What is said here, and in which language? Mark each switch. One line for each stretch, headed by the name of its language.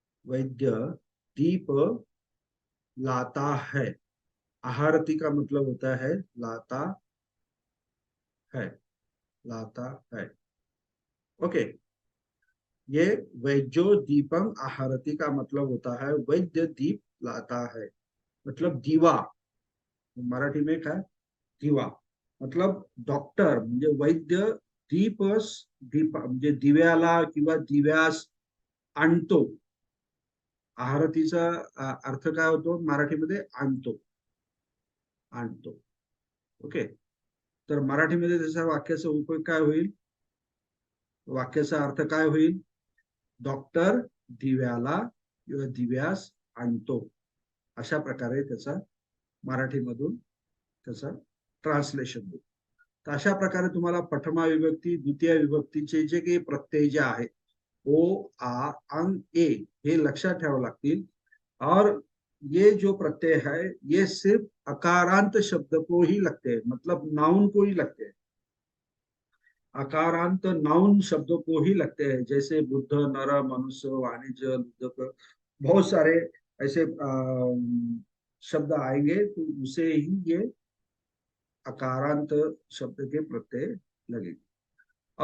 Hindi: वैद्य दीप लाता है, आहारती का मतलब होता है लाता है, लाता है, ओके। ये
Pali: वैद्यो दीपम आहारती
Hindi: का मतलब होता है वैद्य दीप लाता है, मतलब दीवा। मराठी में क्या है,
Marathi: दिवा, मतलब डॉक्टर म्हणजे वैद्य दीप म्हणजे दिव्याला किंवा दिव्यास आणतो। आहारतीचा अर्थ काय होतो मराठीमध्ये, आणतो, आणतो, ओके। तर मराठीमध्ये त्याच्या वाक्याचा उपयोग काय होईल, वाक्याचा अर्थ काय होईल, डॉक्टर दिव्याला किंवा दिव्यास आणतो, अशा प्रकारे त्याचा मराठीमधून त्याचा ट्रान्सलेशन होईल। तर अशा प्रकारे तुम्हाला प्रथमा विभक्ती द्वितीय विभक्तीचे जे काही प्रत्यय जे आहेत, ओ आ अंग ए, हे लक्षात ठेवावे लागतील।
Hindi: और ये जो प्रत्यय है ये सिर्फ अकारांत शब्द को ही लगते हैं, मतलब नाउन को ही लगते हैं, अकारांत नाउन शब्दों को ही लगते हैं। जैसे बुद्ध, नर, मनुष्य, वाणिज्य, बहुत सारे ऐसे शब्द आएंगे, तो उसे ही ये अकारांत शब्द के प्रत्यय लगेंगे।